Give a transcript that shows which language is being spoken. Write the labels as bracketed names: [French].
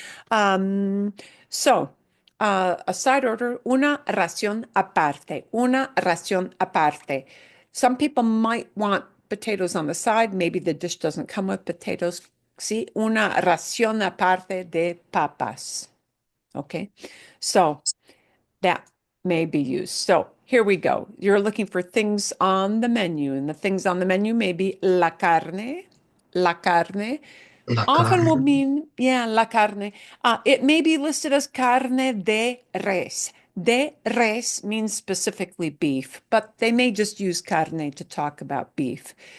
[English] So, a side order, [Spanish] una ración aparte. Una ración aparte. [English] Some people might want potatoes on the side. Maybe the dish doesn't come with potatoes. [Spanish] Sí, una ración aparte de papas. [English] Okay, so that may be used. So here we go. You're looking for things on the menu, and the things on the menu may be la carne. [Spanish] La carne. La [English] Often will [Spanish] carne. mean, la carne. [English] It may be listed as carne de res. De res means specifically beef, but they may just use carne to talk about beef.